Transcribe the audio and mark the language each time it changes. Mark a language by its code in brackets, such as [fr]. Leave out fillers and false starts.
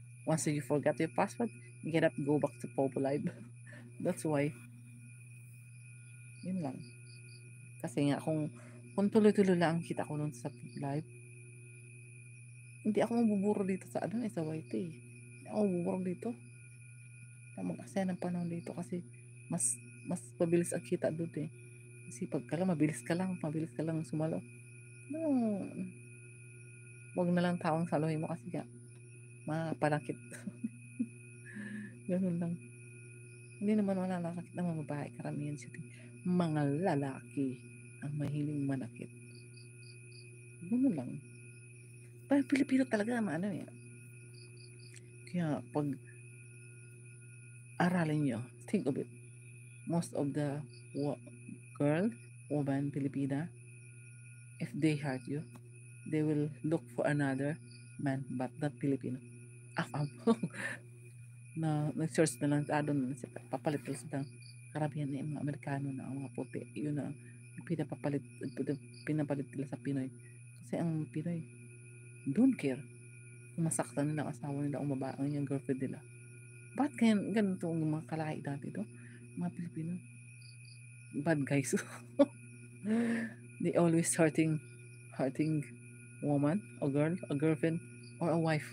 [en] Once you forgot your password, you cannot go back to Popo Live. That's why. Yun lang. [tl] Kasi nga, kung tuloy-tuloy lang ang kita ko nun sa live, hindi ako mabuburo dito sa sa YT. Hindi ako mabuburo dito. Mag-aksaya ng panahon dito kasi mas mabilis ang kita doon eh. Kasi pag mabilis ka lang sumalo. No, wag na lang taong saluhin mo kasi nga, mapalakit. Ganun lang. Hindi naman mananakit ng mga babae, karamihan sila mga lalaki ang mahiling manakit. Ganun lang. Pero Pilipino talaga, eh. Kaya pag aralin nyo, [en] think of it. Most of the woman, Pilipina, if they hurt you, they will look for another man, but not Filipino. [tl] Na nag-search na lang doon, papalit lang silang karamihan ng mga Amerikano na mga puti. Yun na pinapalit nila sa Pinoy. Kasi ang Pinoy, don't care kung masaktan nila ang asawa nila o babae ang yung girlfriend nila. Bakit kaya ganito ang mga kalahi dati to? Mga Pilipino. Bad guys. [en] They always hurting woman, a girl, a girlfriend, or a wife.